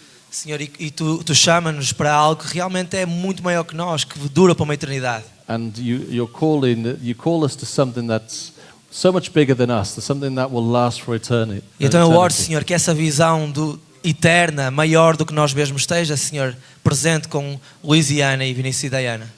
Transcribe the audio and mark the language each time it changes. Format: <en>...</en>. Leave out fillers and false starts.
<pt>Senhor, e tu chama-nos para algo que realmente é muito maior que nós, que dura para uma eternidade.</pt> <en>And you call us to something that's so much bigger than us, to something that will last for eternity.</en> <pt>E então eu oro, Senhor, que essa visão eterna, maior do que nós mesmos, esteja, Senhor, presente com Luís e Ana e Vinícius e Diana.</pt>